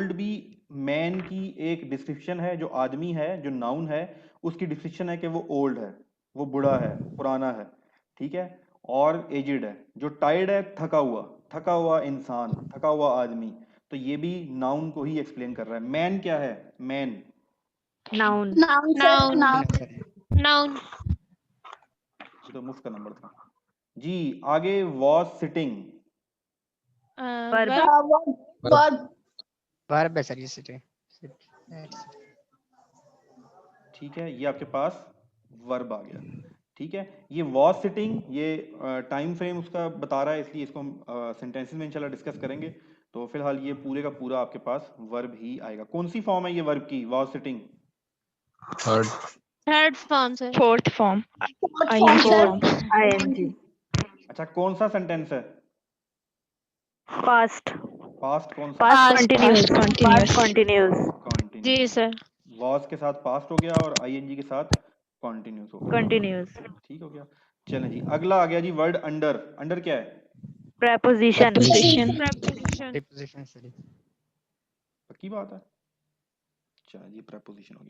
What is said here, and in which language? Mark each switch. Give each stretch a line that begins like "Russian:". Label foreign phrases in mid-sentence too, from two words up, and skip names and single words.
Hindi: ओल्ड भी मैन की एक डिस्क्रिप्शन है, जो आदमी है, जो नाउन है, उसकी डिस्क्रिप्शन है कि वो ओल्ड है, वो बूढ़ा है, पुराना है, ठीक है। और एजिड है। जो टायर्ड है, थका हुआ इंसान, थका हुआ आदमी। तो ये भी नाउन को ही एक्सप्लेन कर रहा है। मैन क्या है? मैन
English: Noun. Noun, sir. Noun. Noun. Noun.
Hindi: ये तो मुफ्त का नंबर था जी। आगे
English: was sitting. Verb. Verb. Verb.
Hindi: वर्ब है सर ये सिटी। ठीक है, ये आपके पास वर्ब आ गया। ठीक है, ये
English: was sitting,
Hindi: ये
English: time frame
Hindi: उसका बता रहा है, इसलिए इसको हम सेंटेंसेस में इंशाल्लाह डिस्कस करेंगे। तो फिलहाल ये पूरे का पूरा आपके पास वर्ब ही आएगा। कौन सी फॉर्म है ये वर्ब की?
English: was sitting थर्ड Third form, sir. fourth form Fourth आई form, एन sir. फॉर्म। ing,
Hindi: अच्छा, कौन सा सेंटेंस है?
English: past,
Hindi: पास्ट कौन सा?
English: past Past. continuous, continuous. past continuous, कॉन्टिन्यूस।
Hindi: जी सर। वॉज के साथ पास्ट हो गया और आईएनजी के साथ कॉन्टिन्यूस हो गया।
English: continuous,
Hindi: ठीक हो गया। चलें जी, अगला आ गया जी
English: word under.
Hindi: अंडर क्या है?
English: preposition, पोजीशन Preposition. preposition sir.
Hindi: पक्की बात है। चलो जी, प्रपोजिशन हो गया।